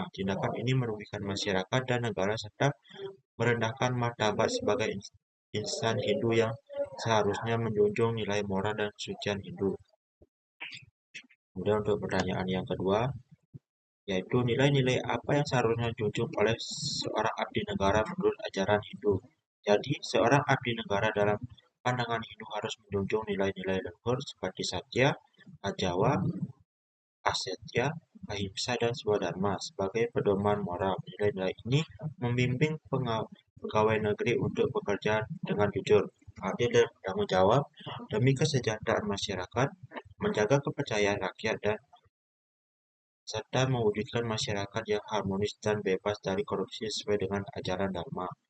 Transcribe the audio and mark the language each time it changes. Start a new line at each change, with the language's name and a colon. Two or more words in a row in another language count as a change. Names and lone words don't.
Indonesian: Tindakan ini merugikan masyarakat dan negara serta merendahkan martabat sebagai insan Hindu yang seharusnya menjunjung nilai moral dan kesucian Hindu. Kemudian untuk pertanyaan yang kedua, yaitu nilai-nilai apa yang seharusnya dijunjung oleh seorang abdi negara menurut ajaran Hindu. Jadi, seorang abdi negara dalam pandangan Hindu harus menjunjung nilai-nilai luhur seperti satya, ajawa, asetya, ahimsa, dan swadharma sebagai pedoman moral. Nilai-nilai ini membimbing pegawai negeri untuk bekerja dengan jujur, adil dan bertanggung jawab demi kesejahteraan masyarakat, menjaga kepercayaan rakyat, dan serta mewujudkan masyarakat yang harmonis dan bebas dari korupsi sesuai dengan ajaran Dharma.